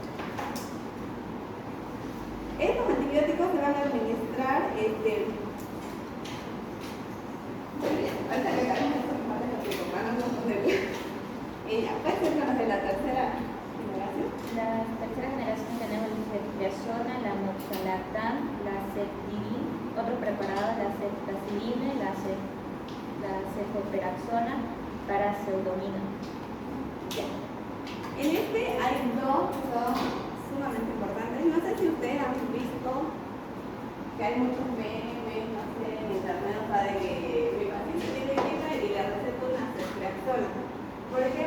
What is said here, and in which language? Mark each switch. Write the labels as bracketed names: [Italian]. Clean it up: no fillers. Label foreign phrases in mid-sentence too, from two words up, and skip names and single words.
[Spanish] Estos antibióticos se van a administrar, muy bien, ahorita que agarramos estos pares de los van a confundir. Ella, ¿puedes decirnos de la tercera generación? La tercera generación tenemos la ceftriaxona, la moxalatan, la ceftirin, otros preparados, la ceftazidime, la cefoperaxona, paraceudomina. En este hay dos que son sumamente importantes. No sé si ustedes han visto que hay muchos memes, no sé, en internet, o sea, de que mi paciente tiene gripa y le receto una ceftriaxona. ¿Por qué?